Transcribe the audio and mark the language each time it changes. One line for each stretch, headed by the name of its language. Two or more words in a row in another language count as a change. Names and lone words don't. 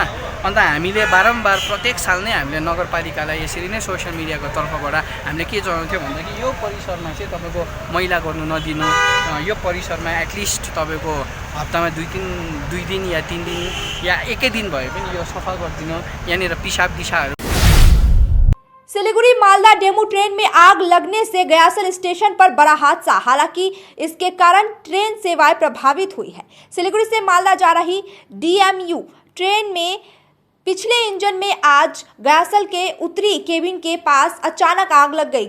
Nepali: अन्त हामीले बारम्बार प्रत्येक साल नै हामीले नगरपालिकालाई यसरी नै सोसियल मिडियाको तर्फबाट हामीले के जनाउँथ्यौँ भन्दाखेरि यो परिसरमा चाहिँ तपाईँको मैला गर्नु नदिनु, यो परिसरमा एटलिस्ट तपाईँको हप्तामा 2 दिन या 3 दिन या एकै दिन भए पनि यो सफा गरिदिनु, यहाँनिर पिसाब दिशाहरू।
Hindi: सिलीगुड़ी मालदा डेमू ट्रेन में आग लगने से गयासल स्टेशन पर बड़ा हादसा। हालांकि इसके कारण ट्रेन सेवाएं प्रभावित हुई है। सिलीगुड़ी से मालदा जा रही डीएमयू ट्रेन में पिछले इंजन में आज गयासल के उत्तरी केबिन के पास अचानक आग लग गई।